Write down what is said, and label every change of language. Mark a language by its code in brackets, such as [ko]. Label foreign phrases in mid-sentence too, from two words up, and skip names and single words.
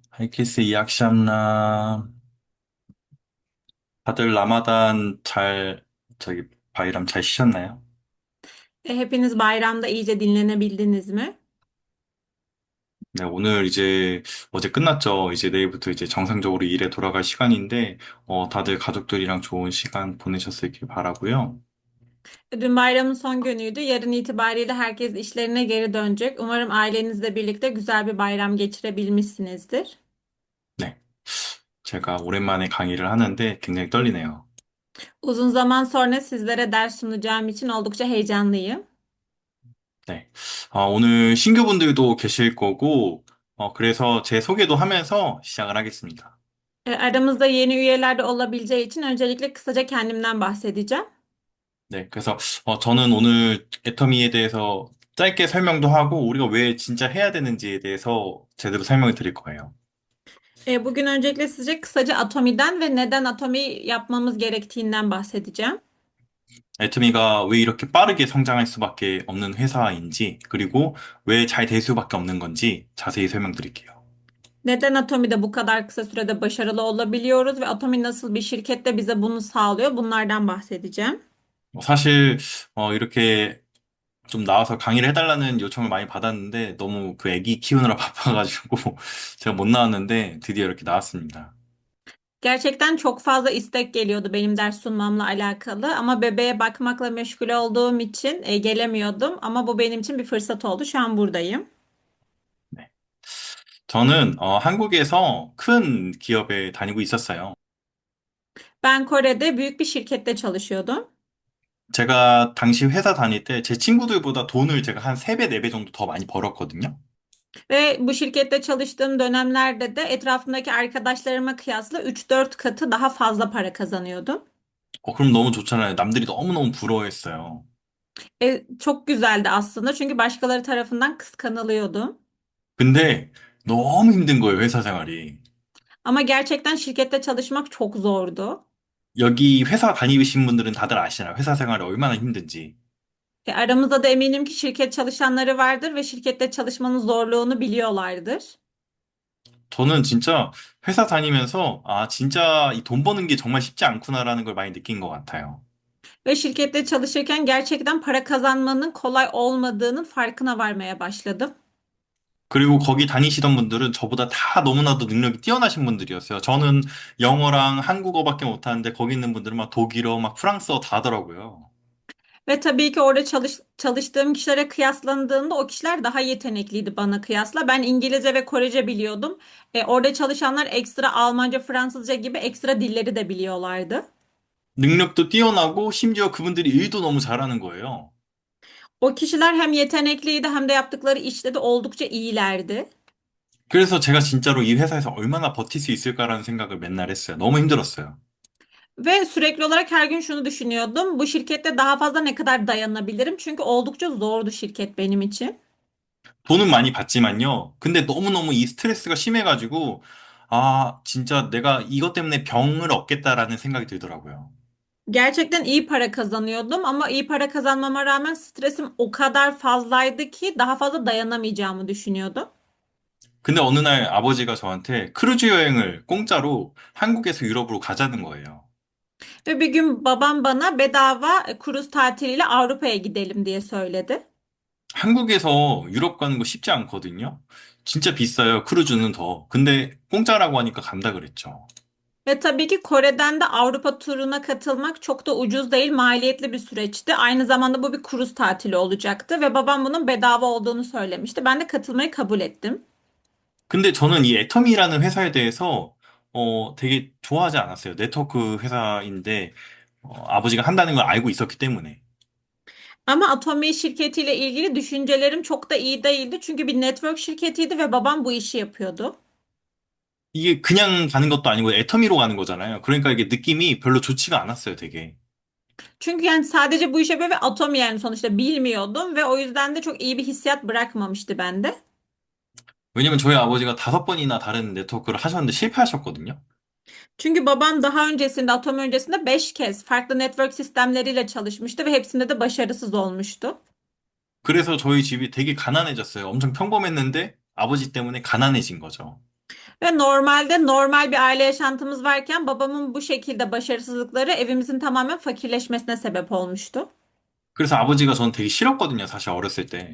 [tr] Herkese iyi akşamlar. [ko] 다들 라마단 바이람 잘 쉬셨나요? [tr] Hepiniz bayramda iyice dinlenebildiniz mi? [ko] 네, 오늘 이제 어제 끝났죠. 이제 내일부터 이제 정상적으로 일에 돌아갈 시간인데, 다들 가족들이랑 좋은 시간 보내셨길 바라고요. [tr] Dün bayramın son günüydü. Yarın itibariyle herkes işlerine geri dönecek. Umarım ailenizle birlikte güzel bir bayram geçirebilmişsinizdir. [ko] 네, 제가 오랜만에 강의를 하는데 굉장히 떨리네요. [tr] Uzun zaman sonra sizlere ders sunacağım için oldukça heyecanlıyım. [ko] 네, 오늘 신규분들도 계실 거고, 그래서 제 소개도 하면서 시작을 하겠습니다. [tr] Aramızda yeni üyeler de olabileceği için öncelikle kısaca kendimden bahsedeceğim. [ko] 네, 그래서 저는 오늘 애터미에 대해서 짧게 설명도 하고 우리가 왜 진짜 해야 되는지에 대해서 제대로 설명을 드릴 거예요. [tr] Bugün öncelikle size kısaca Atomi'den ve neden Atomi yapmamız gerektiğinden bahsedeceğim. [ko] 애터미가 왜 이렇게 빠르게 성장할 수밖에 없는 회사인지, 그리고 왜 잘 될 수밖에 없는 건지 자세히 설명드릴게요. [tr] Neden Atomi'de bu kadar kısa sürede başarılı olabiliyoruz ve Atomi nasıl bir şirkette bize bunu sağlıyor? Bunlardan bahsedeceğim. [ko] 사실 이렇게 좀 나와서 강의를 해달라는 요청을 많이 받았는데 너무 그 애기 키우느라 바빠가지고 제가 못 나왔는데 드디어 이렇게 나왔습니다. [tr] Gerçekten çok fazla istek geliyordu benim ders sunmamla alakalı ama bebeğe bakmakla meşgul olduğum için gelemiyordum ama bu benim için bir fırsat oldu. Şu an buradayım. [ko] 네. 저는 한국에서 큰 기업에 다니고 있었어요. [tr] Ben Kore'de büyük bir şirkette çalışıyordum [ko] 제가 당시 회사 다닐 때 제 친구들보다 돈을 제가 한 3배, 4배 정도 더 많이 벌었거든요. [tr] ve bu şirkette çalıştığım dönemlerde de etrafımdaki arkadaşlarıma kıyasla 3-4 katı daha fazla para kazanıyordum. [ko] 그럼 너무 좋잖아요. 남들이 너무너무 부러워했어요. [tr] Çok güzeldi aslında çünkü başkaları tarafından kıskanılıyordum. [ko] 근데 너무 힘든 거예요, 회사 생활이. [tr] Ama gerçekten şirkette çalışmak çok zordu. [ko] 여기 회사 다니신 분들은 다들 아시잖아요. 회사 생활이 얼마나 힘든지. [tr] Aramızda da eminim ki şirket çalışanları vardır ve şirkette çalışmanın zorluğunu biliyorlardır. [ko] 저는 진짜 회사 다니면서, 진짜 이 돈 버는 게 정말 쉽지 않구나라는 걸 많이 느낀 것 같아요. [tr] Ve şirkette çalışırken gerçekten para kazanmanın kolay olmadığının farkına varmaya başladım. [ko] 그리고 거기 다니시던 분들은 저보다 다 너무나도 능력이 뛰어나신 분들이었어요. 저는 영어랑 한국어밖에 못하는데 거기 있는 분들은 막 독일어, 막 프랑스어 다 하더라고요. [tr] Ve tabii ki orada çalıştığım kişilere kıyaslandığında o kişiler daha yetenekliydi bana kıyasla. Ben İngilizce ve Korece biliyordum. Orada çalışanlar ekstra Almanca, Fransızca gibi ekstra dilleri de biliyorlardı. [ko] 능력도 뛰어나고 심지어 그분들이 일도 너무 잘하는 거예요. [tr] O kişiler hem yetenekliydi hem de yaptıkları işte de oldukça iyilerdi. [ko] 그래서 제가 진짜로 이 회사에서 얼마나 버틸 수 있을까라는 생각을 맨날 했어요. 너무 힘들었어요. [tr] Ve sürekli olarak her gün şunu düşünüyordum. Bu şirkette daha fazla ne kadar dayanabilirim? Çünkü oldukça zordu şirket benim için. [ko] 돈은 많이 받지만요. 근데 너무너무 이 스트레스가 심해가지고, 진짜 내가 이것 때문에 병을 얻겠다라는 생각이 들더라고요. [tr] Gerçekten iyi para kazanıyordum ama iyi para kazanmama rağmen stresim o kadar fazlaydı ki daha fazla dayanamayacağımı düşünüyordum. [ko] 근데 어느 날 아버지가 저한테 크루즈 여행을 공짜로 한국에서 유럽으로 가자는 거예요. [tr] Ve bir gün babam bana bedava kruz tatiliyle Avrupa'ya gidelim diye söyledi. [ko] 한국에서 유럽 가는 거 쉽지 않거든요. 진짜 비싸요. 크루즈는 더. 근데 공짜라고 하니까 간다 그랬죠. [tr] Ve tabii ki Kore'den de Avrupa turuna katılmak çok da ucuz değil, maliyetli bir süreçti. Aynı zamanda bu bir kruz tatili olacaktı ve babam bunun bedava olduğunu söylemişti. Ben de katılmayı kabul ettim. [ko] 근데 저는 이 애터미라는 회사에 대해서 되게 좋아하지 않았어요. 네트워크 회사인데 아버지가 한다는 걸 알고 있었기 때문에. [tr] Ama Atomi şirketiyle ilgili düşüncelerim çok da iyi değildi. Çünkü bir network şirketiydi ve babam bu işi yapıyordu. [ko] 이게 그냥 가는 것도 아니고 애터미로 가는 거잖아요. 그러니까 이게 느낌이 별로 좋지가 않았어요, 되게. [tr] Çünkü yani sadece bu işe yapıyor ve Atomi yani sonuçta bilmiyordum ve o yüzden de çok iyi bir hissiyat bırakmamıştı bende. [ko] 왜냐면 저희 아버지가 5번이나 다른 네트워크를 하셨는데 실패하셨거든요. [tr] Çünkü babam daha öncesinde, Atom öncesinde 5 kez farklı network sistemleriyle çalışmıştı ve hepsinde de başarısız olmuştu. [ko] 그래서 저희 집이 되게 가난해졌어요. 엄청 평범했는데 아버지 때문에 가난해진 거죠. [tr] Ve normalde normal bir aile yaşantımız varken babamın bu şekilde başarısızlıkları evimizin tamamen fakirleşmesine sebep olmuştu. [ko] 그래서 아버지가 전 되게 싫었거든요, 사실 어렸을 때.